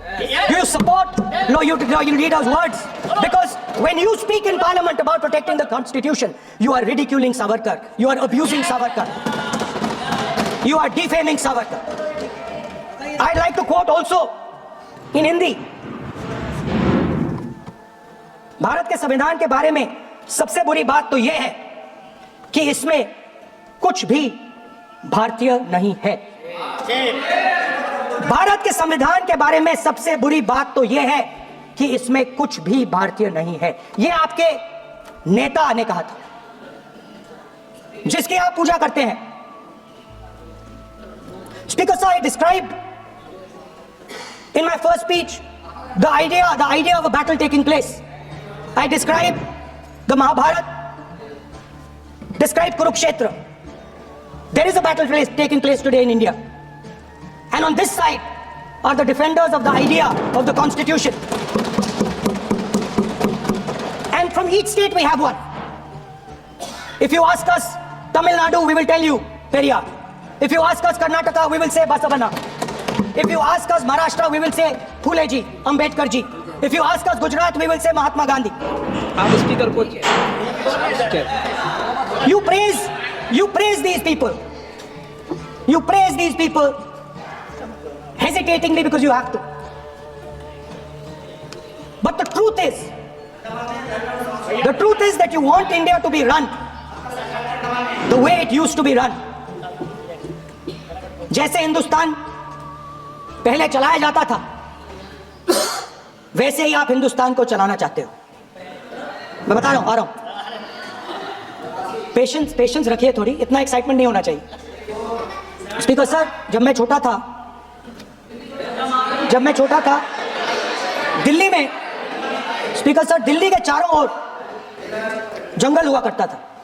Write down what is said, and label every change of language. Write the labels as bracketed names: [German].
[English] Do you support your leader's words? Because when you speak in Parliament about protecting the Constitution, you are ridiculing Savarkar, you are abusing Savarkar, you are defaming Savarkar. I'd like to quote also in Hindi. [Hindi] Bharat के संविधान के बारे में सबसे बुरी बात तो यह है कि इसमें कुछ भी भारतीय नहीं है। भारत के संविधान के बारे में सबसे बुरी बात तो यह है कि इसमें कुछ भी भारतीय नहीं है। यह आपके नेता ने कहा था जिसकी आप पूजा करते हैं। [English] Speaker sir, I described in my first speech the idea of a battle taking place. I described the Mahabharata, described Kurukshetra. There is a battle taking place today in India. And on this side are the defenders of the idea of the Constitution. And from each state we have one. If you ask us Tamil Nadu, we will tell you Periyar. If you ask us Karnataka, we will say Basavanna. If you ask us Maharashtra, we will say Phule ji, Ambedkar ji. If you ask us Gujarat, we will say Mahatma Gandhi. [Hindi] आप speaker को [English] You praise these people. You praise these people hesitatingly because you have to. But the truth is that you want India to be run the way it used to be run. [Hindi] जैसे हिंदुस्तान पहले चलाया जाता था वैसे ही आप हिंदुस्तान को चलाना चाहते हो। मैं बता रहा हूं, आ रहा हूं। पेशेंस रखिए थोड़ी, इतना एक्साइटमेंट नहीं होना चाहिए। स्पीकर सर, जब मैं छोटा था दिल्ली में, स्पीकर सर, दिल्ली के चारों ओर जंगल हुआ करता था।